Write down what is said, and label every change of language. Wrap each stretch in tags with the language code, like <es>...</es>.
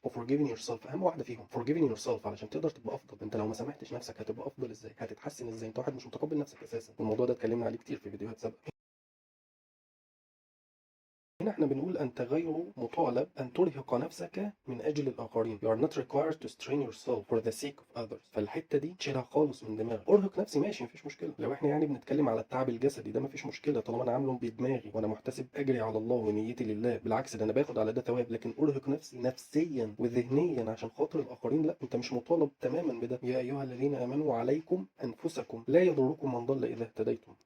<ar>و</ar> <en>forgiving yourself،</en> <ar>اهم واحده فيهم forgiving yourself، علشان تقدر تبقى افضل. انت لو ما سامحتش نفسك هتبقى افضل ازاي؟ هتتحسن ازاي؟ انت واحد مش متقبل نفسك اساسا، والموضوع ده اتكلمنا عليه كتير في فيديوهات سابقه. هنا احنا بنقول أنت غير مطالب أن ترهق نفسك من أجل الآخرين.</ar> <en>You are not required to strain yourself for the sake of others.</en> <ar>فالحتة دي تشيلها خالص من دماغك. أرهق نفسي ماشي، مفيش مشكلة. لو احنا يعني بنتكلم على التعب الجسدي ده مفيش مشكلة، طالما أنا عامله بدماغي وأنا محتسب أجري على الله ونيتي لله، بالعكس ده أنا باخد على ده ثواب. لكن أرهق نفسي نفسيا وذهنيا عشان خاطر الآخرين، لا، أنت مش مطالب تماما بده. يا أيها الذين آمنوا عليكم أنفسكم لا يضركم من ضل إذا اهتديتم.</ar>